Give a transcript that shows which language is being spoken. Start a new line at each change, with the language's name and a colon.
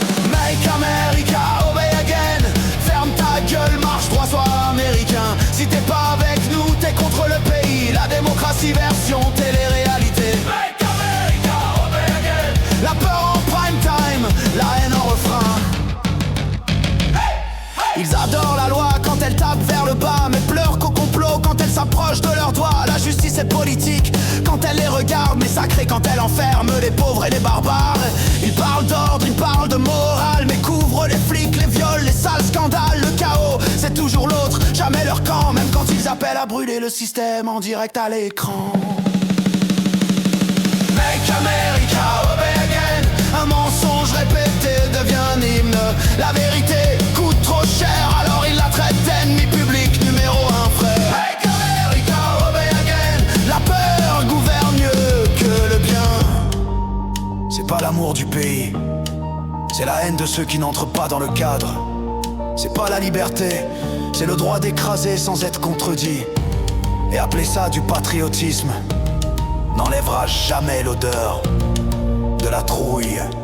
English: Make America obey again.
French: Ferme ta gueule, marche droit, sois américain. Si t'es pas avec nous, t'es contre le pays. La démocratie version télé-réalité.
English: Make America obey again.
French: La peur en prime time, la haine en refrain. Ils adorent la loi quand elle tape vers le bas, mais pleurent qu'au complot quand elle s'approche de leurs doigts. La justice est politique quand elle les regarde, mais sacrée quand elle enferme les pauvres et les barbares. Ils parlent d'ordre, ils parlent de morale, mais couvrent les flics, les viols, les sales scandales. Le chaos, c'est toujours l'autre, jamais leur camp, même quand ils appellent à brûler le système en direct à l'écran.
English: Make America obey again.
French: Un mensonge répété devient un hymne. La vérité coûte trop cher, alors ils la traitent d'ennemi public numéro un, frère.
English: Make America obey again.
French: La peur gouverne mieux que le bien. C'est pas l'amour du pays, c'est la haine de ceux qui n'entrent pas dans le cadre. C'est pas la liberté, c'est le droit d'écraser sans être contredit. Et appeler ça du patriotisme n'enlèvera jamais l'odeur de la trouille.